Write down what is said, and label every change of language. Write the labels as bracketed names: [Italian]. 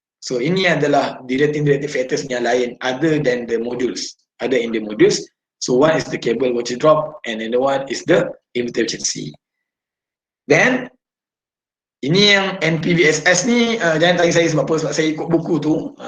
[English] So [Malay] ini adalah [English] directing factors [Malay] yang lain [English] other than the modules. Other in the modules. So one is the cable voltage drop and another one is the inverter efficiency. [Malay] Then ini yang NPVSS ni jangan tanya saya sebab apa, sebab saya ikut buku tu.